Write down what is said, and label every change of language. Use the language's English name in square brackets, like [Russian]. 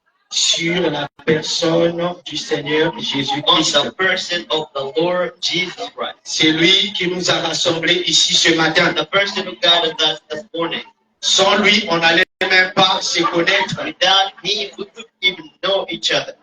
[French] sur la personne du Seigneur [English] on [French] Jésus-Christ. [English] the person of the Lord Jesus Christ. [French] C'est lui qui nous a rassemblés ici ce matin. [English] The person who guided us this morning. [French] Sans lui, on n'allait même pas se connaître. [English] Without him, we couldn't even know each other.